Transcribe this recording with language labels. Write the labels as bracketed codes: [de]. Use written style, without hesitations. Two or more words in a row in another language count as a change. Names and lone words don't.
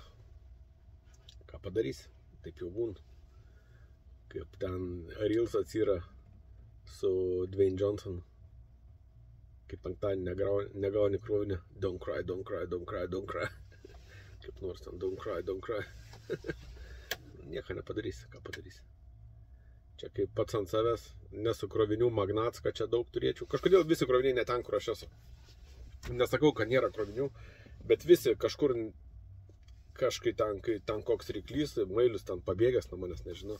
[lt] Ką padarysi, taip jau būna. Kaip ten Reelsas yra su Dwayne Johnson. Kaip penktadienį negauni krovinę. [en] Don't cry, don't cry, don't cry, don't cry. [lt] Kaip nors ten, [en] don't cry, don't cry. [lt] Nieko nepadarysi, ką padarysi. Čia kaip pats ant savęs, nesu krovinių magnats, kad čia daug turėčiau. Kažkodėl visi kroviniai ne ten, kur aš esu. Nesakau, kad nėra krovinių, bet visi kažkur, kažkai ten, kai ten koks ryklys, mailius ten pabėgęs nuo manęs, nežinau.